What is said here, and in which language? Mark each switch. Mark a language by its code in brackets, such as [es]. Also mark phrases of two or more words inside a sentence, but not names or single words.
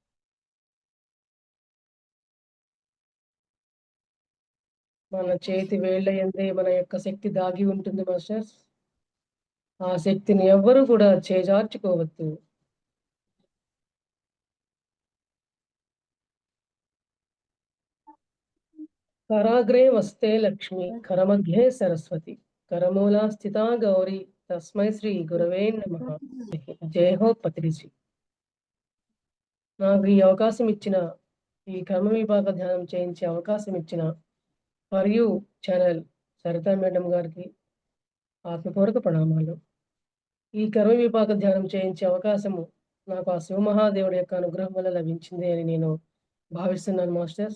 [te] మన చేతి వేళ్ల యందే మన యొక్క శక్తి దాగి ఉంటుంది మాస్టర్స్. ఆ శక్తిని ఎవ్వరూ కూడా చేజార్చుకోవద్దు. [sa] कराग्रे वस्ते लक्ष्मी करमध्ये सरस्वती करमूला स्थिता गौरी तस्मै श्री गुरवे नमः [hi] जय हो पत्रीजी. [te] నాకు ఈ అవకాశం ఇచ్చిన, ఈ క్రమ విభాగ ధ్యానం చేయించే అవకాశం ఇచ్చిన ఫర్ యూ ఛానల్ సరితా మేడం గారికి ఆత్మపూర్వక ప్రణామాలు. ఈ కర్మ విభాగ ధ్యానం చేయించే అవకాశము నాకు ఆ శివమహాదేవుడి యొక్క అనుగ్రహం వల్ల లభించింది అని నేను భావిస్తున్నాను మాస్టర్స్.